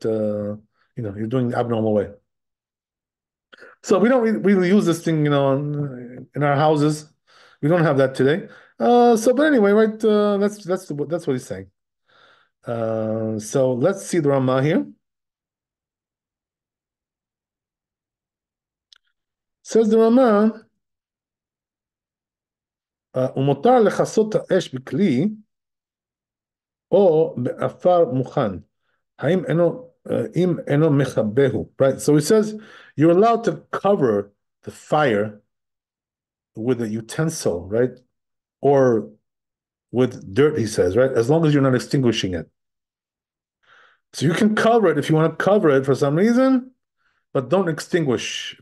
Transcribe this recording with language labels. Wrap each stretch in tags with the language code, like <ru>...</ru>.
<en>You're doing the abnormal way. So we don't really use this thing, in our houses. We don't have that today. But anyway, right? That's what he's saying. So let's see the Ramah here. Says the Ramah,</en> <he>ומותר לכסות האש בכלי או באפר מוכן. אם אינו מכבהו, right?</he> <en>So he says you're allowed to cover the fire with a utensil, right? Or with dirt, he says, right? As long as you're not extinguishing it. So you can cover it if you want to cover it for some reason, but don't extinguish.</en>